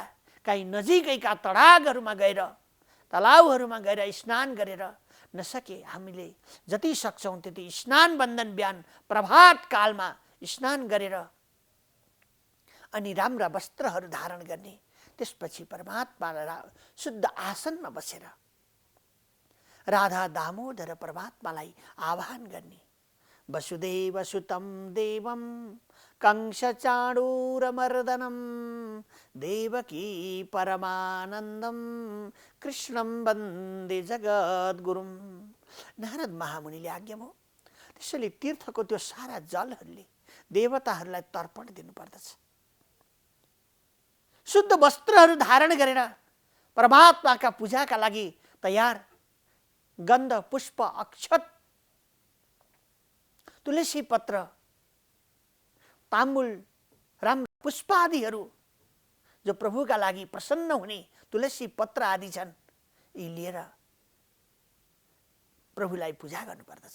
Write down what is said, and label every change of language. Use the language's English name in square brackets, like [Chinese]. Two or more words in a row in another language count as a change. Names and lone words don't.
[Nepali] कहीँ नजिकैका तडागहरूमा गएर, तलाउहरूमा गएर स्नान गरेर, नसके हामीले जति सक्छौँ त्यति स्नान बन्दन बिहान प्रभात कालमा स्नान गरेर अनि राम्रा वस्त्रहरू धारण गर्ने, त्यसपछि परमात्मालाई शुद्ध आसनमा बसेर राधा दामोदर परमात्मालाई आह्वान गर्ने। [Sanskrit] वसुदेव सुतं देवं कंस चाणूरमर्दनं देवकी परमानन्दं कृष्णं वन्दे जगद्गुरुं। [Nepali] नारद महामुनिले आज्ञा भयो। त्यसैले तीर्थको त्यो सारा जलहरूले देवताहरूलाई तर्पण दिनुपर्दछ। शुद्ध वस्त्रहरू धारण गरेर परमात्माका पूजाका लागि तयार, गन्ध पुष्प अक्षत तुलसी पत्र ताम्बुल राम्रा पुष्प आदिहरू, जो प्रभुका लागि प्रसन्न हुने तुलसी पत्र आदि छन्, यी लिएर प्रभुलाई पूजा गर्नुपर्दछ।